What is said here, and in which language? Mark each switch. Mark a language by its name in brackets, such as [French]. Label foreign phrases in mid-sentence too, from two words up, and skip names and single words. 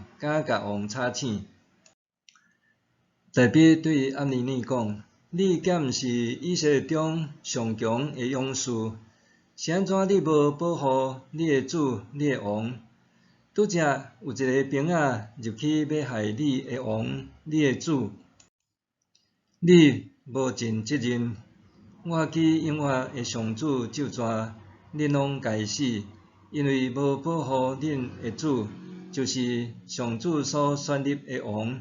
[Min Nan Chinese] 敢甲王插枪？大卫对押尼尼讲：你敢毋是以色列中上强的勇士？是安怎你无保护你的主、你的王？拄则有一个兵仔入去要害你的王、你的主，你无尽责任。我记永远的上主咒诅，恁拢该死，因为无保护恁的主，就是上主所选立的王。